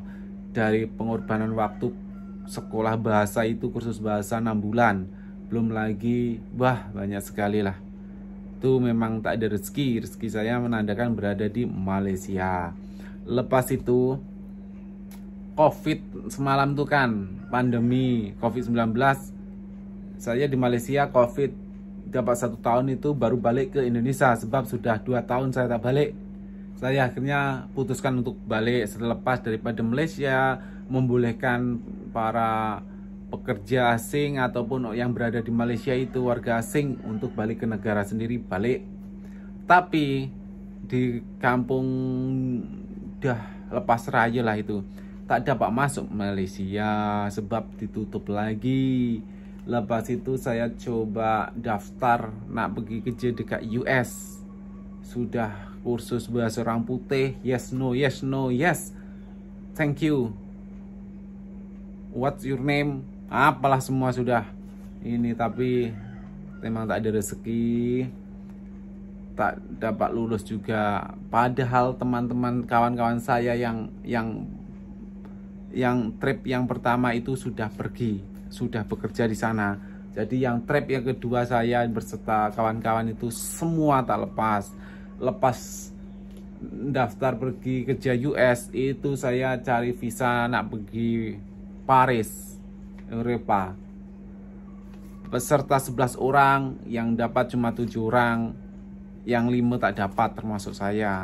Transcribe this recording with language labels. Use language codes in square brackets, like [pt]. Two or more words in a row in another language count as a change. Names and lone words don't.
[ms] Dari pengorbanan waktu sekolah bahasa itu, kursus bahasa 6 bulan, belum lagi banyak sekali lah. Itu memang tak ada rezeki. Rezeki saya menandakan berada di Malaysia. Lepas itu Covid semalam tuh kan, pandemi Covid-19. Saya di Malaysia Covid dapat 1 tahun itu baru balik ke Indonesia. Sebab sudah 2 tahun saya tak balik. Saya akhirnya putuskan untuk balik selepas daripada Malaysia membolehkan para pekerja asing ataupun yang berada di Malaysia itu warga asing untuk balik ke negara sendiri, balik. Tapi di kampung dah lepas raya lah itu, tak dapat masuk Malaysia sebab ditutup lagi. Lepas itu saya coba daftar nak pergi kerja dekat US. Sudah kursus bahasa orang putih, [en] yes no yes no yes, thank you, what's your name, [ms] apalah semua sudah ini. Tapi memang tak ada rezeki, tak dapat lulus juga. Padahal teman-teman kawan-kawan saya yang trip yang pertama itu sudah pergi, sudah bekerja di sana. Jadi yang trip yang kedua saya berserta kawan-kawan itu semua tak lepas. Lepas daftar pergi kerja US itu saya cari visa nak pergi Paris, Eropa. Peserta 11 orang, yang dapat cuma 7 orang, yang 5 tak dapat termasuk saya.